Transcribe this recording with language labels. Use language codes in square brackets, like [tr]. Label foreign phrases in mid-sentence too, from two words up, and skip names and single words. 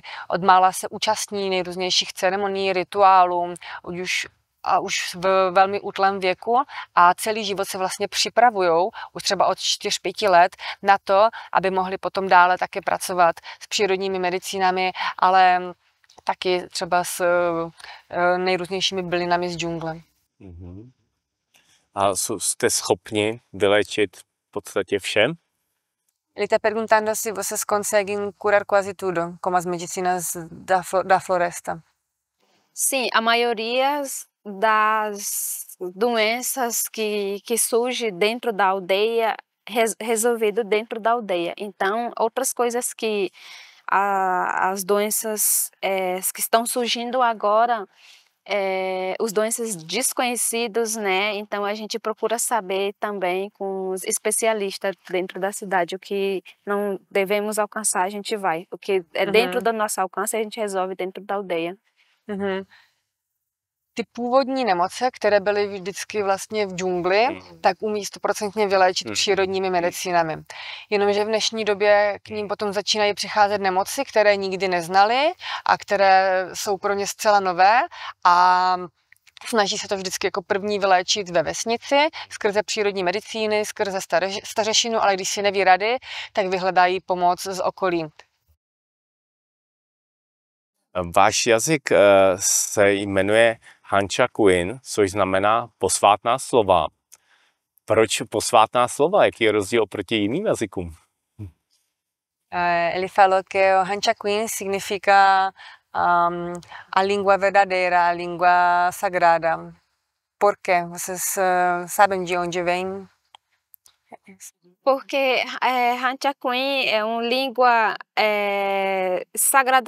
[cs] Odmala se účastní nejrůznějších ceremonií, rituálů, už v velmi útlém věku a celý život se vlastně připravujou, už třeba od 4-5 let, na to, aby mohli potom dále také pracovat s přírodními medicínami, ale taky třeba s nejrůznějšími bylinami z džungle. Mhm. A jste schopni vylečit v podstatě všem? [pt] Ele está perguntando se vocês conseguem curar quase tudo, como as medicinas da floresta. Sim, a maioria das doenças que surge dentro da aldeia, resolvido dentro da aldeia. Então, outras coisas que as doenças que estão surgindo agora, os doenças desconhecidos, né? Então a gente procura saber também com os especialistas dentro da cidade o que não devemos alcançar, a gente vai. O que é dentro do nosso alcance, a gente resolve dentro da aldeia. [cs] Ty původní nemoce, které byly vždycky vlastně v džungli, tak umí 100% vyléčit přírodními medicínami. Jenomže v dnešní době k ním potom začínají přicházet nemoci, které nikdy neznali a které jsou pro ně zcela nové a snaží se to vždycky jako první vyléčit ve vesnici, skrze přírodní medicíny, skrze stařešinu, ale když si neví rady, tak vyhledají pomoc z okolí. Váš jazyk se jmenuje Hanchakuin, což znamená posvátná slova. Proč posvátná slova? Jaký je rozdíl oproti jiným jazykům? [pt] Ele falou que o Hanchakuin significa a língua verdadeira, a língua sagrada. Por quê? Vocês sabem de onde vem? Porque Hanchakuin é uma língua sagrada.